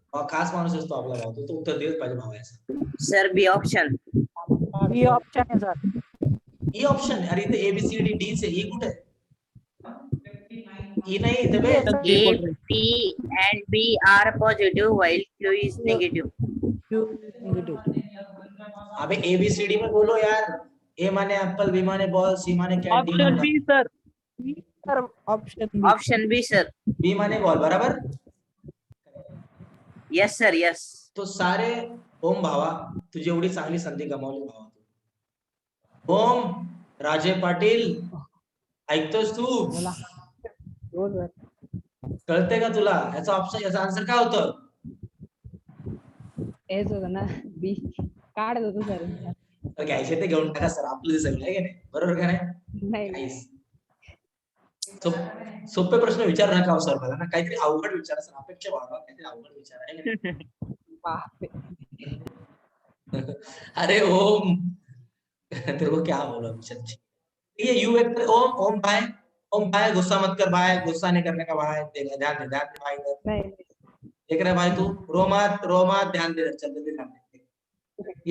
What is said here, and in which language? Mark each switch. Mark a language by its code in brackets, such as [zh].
[mr] खास माणूस असतो आपला भाव, तो उत्तर दिलंच पाहिजे भावाचं। [en] Sir B option. [mr] बी ऑप्शन आहे सर. ई ऑप्शन, अरे इथे A B C D D say E कुठे? ई नाही इथे बे। [en] A, P and B are positive while Q is negative. [hi] अबे ए बी सी डी में बोलो यार। ए माने एप्पल, बी माने बॉल, सी माने candy, [en] Option B sir. Sir option B. Option B, sir. [hi] B माने बॉल, बराबर? [en] Yes, sir. Yes. [mr] तो सारे ओम भावा, तुझी एवढी चांगली संधी गमावली भावा तू। ओम राजे पाटील, ऐकतोस तू? बोला. हो सर. कळते का तुला याचा ऑप्शन, याचा आन्सर काय होतं? हेच होतं ना, बी. काढत होतो सर. तर घ्यायचे ते घेऊन टाका सर, आपलं सगळं आहे की नाही, बरोबर का नाही? नाही. काहीच. सोपे प्रश्न विचार नका हो सर मला ना, काहीतरी अवघड विचारा सर, अपेक्षा वाढवा, काहीतरी अवघड विचार आहे की नाही? बापरे. [hi] अरे ओम, तेरे को क्या बोला ये यू वेक्टर। ओम, ओम भाई गुस्सा मत कर भाई, गुस्सा नहीं करने का भाई, ध्यान दे भाई इधर। [mr] नाही. [hi] देख रहे भाई तू, रो मत, ध्यान दे, चल जल्दी ध्यान दे।